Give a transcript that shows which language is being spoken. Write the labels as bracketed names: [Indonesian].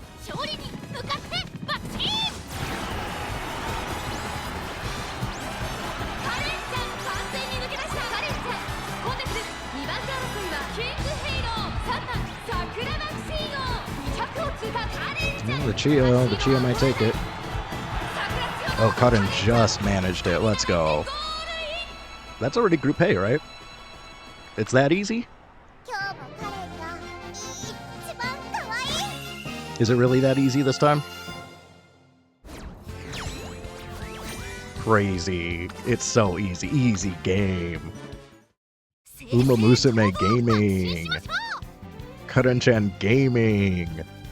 [Japanese] 勝利に向かってバッチーン。カレンちゃん完全に抜け出した。カレンちゃん突っ込んでくる。 2番手争いはキングヘイロー3番桜爆心王。 200を通過。カレンちゃん [English] The Chio might take it. Oh, Cuttin just managed it. Let's go. That's already Group A, right? It's that easy? [Japanese] 今日もカレンが一番かわいい。 [English] Is it really that easy this time? Crazy. It's so easy. Easy game. Umamusume Gaming. Karenchan Gaming.